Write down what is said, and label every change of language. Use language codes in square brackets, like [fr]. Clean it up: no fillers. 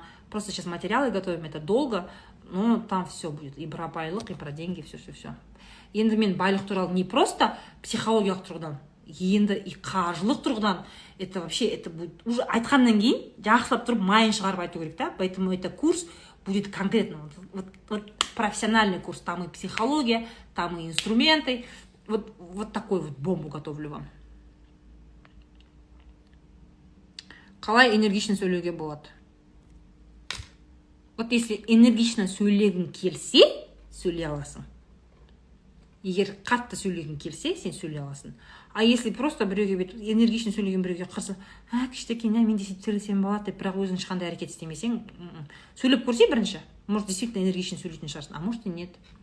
[ru] Просто сейчас материалы готовим, это долго, но там все будет. И про байлық, и про деньги, все. [kk] Енді мен байлық туралы не просто психологиялық тұрғыдан, енді и қаржылық тұрғыдан, [ru] это вообще, это будет уже [kk] айтқаннан кейін жақсылап тұрып майын шығарып айту керек, да? [ru] Поэтому это курс будет конкретно, вот профессиональный курс, там и психология, там и инструменты, вот такой вот бомбу готовлю вам. [kk] Қалай энергично сөйлеуге болады? Вот если энергично сөйлегің келсе, сөйлей аласың. Егер қатты сөйлегің келсе, сен сөйлей аласың. А если просто біреуге энергично сөйлеген біреуге қырсы, кішкентай, мен де сөйтіп сөйлесем болады деп, бірақ өзің ешқандай әрекет істемесең, сөйлеп көрсе бірінші, [ru] может действительно [kk] энергично сөйлейтін шығарсың, [ru] а может и нет.